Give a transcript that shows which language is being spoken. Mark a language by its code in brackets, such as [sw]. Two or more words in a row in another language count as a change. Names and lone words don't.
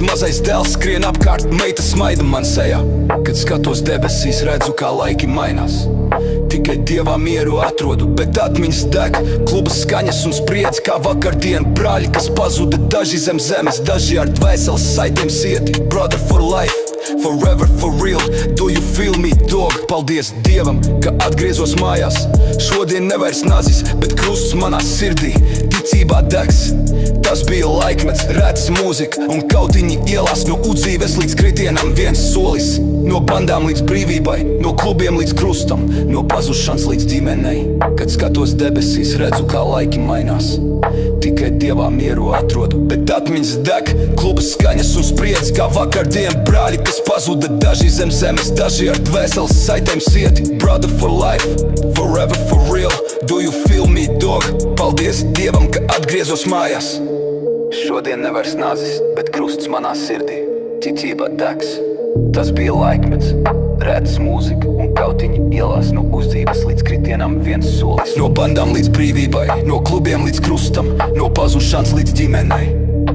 [lv] Mazais dēls skrien apkārt, meita smaida man sejā. Kad skatos debesīs, redzu, kā laiki mainās. Tikai dievā mieru atrodu, bet atmiņas deg. Kluba skaņas un spriedz kā vakardien. Brāļi, kas pazuda, daži zem zemes, daži ar dvēseles saitēm sieti. [en] Brother for life, forever for real. Do you feel me, dog? [lv] Paldies dievam, ka atgriezos mājās. Šodien nevairs nazis, bet krusts manā sirdī. Ticībā degs, tas bija laikmets, rētas mūzika un kautiņi ielās. No udzīves līdz kritienam viens solis. No bandām līdz brīvībai, no klubiem līdz krustam, no pazušanas līdz ģimenei. Kad skatos debesīs, redzu, kā laiki mainās. Tikai dievā mieru atrodu, bet atmiņas deg. Kluba skaņas un spriedz kā vakardien. Brāļi, kas pazuda, daži zem zemes, daži ar dvēseles saitēm sieti. [en] Brother for life, forever for real. Do you feel me, dog? [lv] Paldies dievam, ka atgriezos mājās. Šodien nevairs nazis, bet krusts manā sirdī. Ticībā degs, tas bija laikmets, rētas mūzika un kautiņi ielās. No uzdzīves līdz kritienam viens solis. No bandām līdz brīvībai, no klubiem līdz krustam, no pazušanas līdz ģimenei.